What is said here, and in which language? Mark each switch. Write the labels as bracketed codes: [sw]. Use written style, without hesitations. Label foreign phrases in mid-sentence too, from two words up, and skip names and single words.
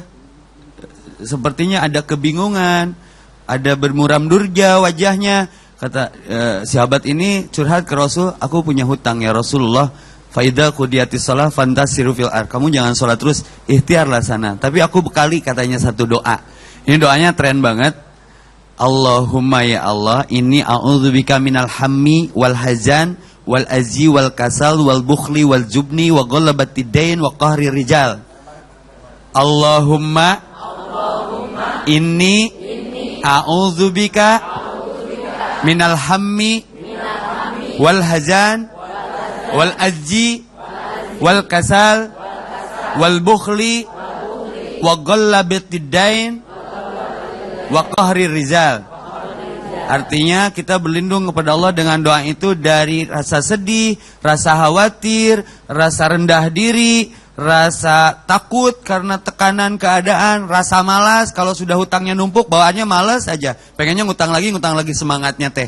[id] Sepertinya ada kebingungan, ada bermuram durja wajahnya. Kata sahabat ini curhat ke Rasul, aku punya hutang [ar] يا رسول الله. فإذا قضيت الصلاة فانتشروا في الأرض. [id] Kamu jangan sholat terus, ikhtiarlah sana. Tapi aku bekali katanya satu doa. Ini doanya tren banget. [ar] اللهم يا الله, إني أعوذ بك من الهم والحزن والعجز والكسل والبخل والجبن وغلبة الدين وقهر الرجال. اللهم إني أعوذ بك من الهم والحزن والعجز والكسل والبخل وغلبة الدين وقهر الرجال. [id] Artinya kita berlindung kepada Allah dengan doa itu dari rasa sedih, rasa khawatir, rasa rendah diri, rasa takut karena tekanan keadaan, rasa malas. Kalau sudah hutangnya numpuk, bawaannya malas aja. Pengennya ngutang lagi semangatnya teh.